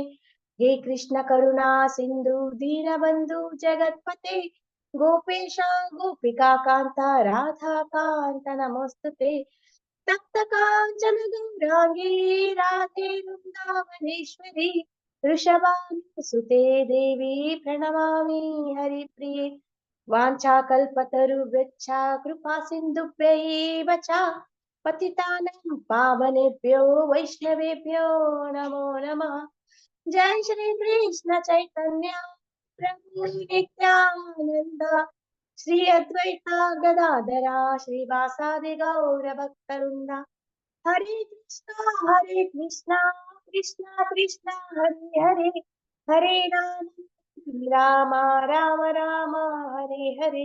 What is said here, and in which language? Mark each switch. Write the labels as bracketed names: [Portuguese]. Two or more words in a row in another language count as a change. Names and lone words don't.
[Sanskrit] ಹೇ ಕೃಷ್ಣ ಕರುಣಾ ಸಿಂಧು ದೀನಬಂಧು ಜಗತ್ಪತೆ ಗೋಪೇಶ ಗೋಪಿಕಾ ಕಾಂತ ರಾಧಾ ಕಾಂತ ನಮೋಸ್ತುತೆ. ತಪ್ತ ಕಾಂಚನ ಗೌರಾಂಗೀ ರಾಧೆ ವೃಂದಾವನೇಶ್ವರಿ ವೃಷಭಾನುಸುತೆ ದೇವಿ ಪ್ರಣಮಾಮಿ ಹರಿಪ್ರಿಯೆ. ವಾಂಛಾಕಲ್ಪತರುಭ್ಯಶ್ಚ ಕೃಪಾ ಸಿಂಧುಭ್ಯೈವ ಚ ಪತಿತಾನಾಂ ಪಾವನೇಭ್ಯೋ ವೈಷ್ಣವೇಭ್ಯೋ ನಮೋ ನಮಃ. ಜೈ ಶ್ರೀ ಕೃಷ್ಣ ಚೈತನ್ಯ ಪ್ರಭು ನಿತ್ಯಾನಂದ ಶ್ರೀ ಅದ್ವೈತ ಗದಾಧರ ಶ್ರೀವಾಸಾದಿ ಗೌರ ಭಕ್ತವೃಂದ. ಹರೇ ಕೃಷ್ಣ ಕೃಷ್ಣ ಕೃಷ್ಣ ಹರೇ ಹರೇ ಹರೇ ರಾಮ ರಾಮ ರಾಮ ರಾಮ ಹರೇ ಹರೇ.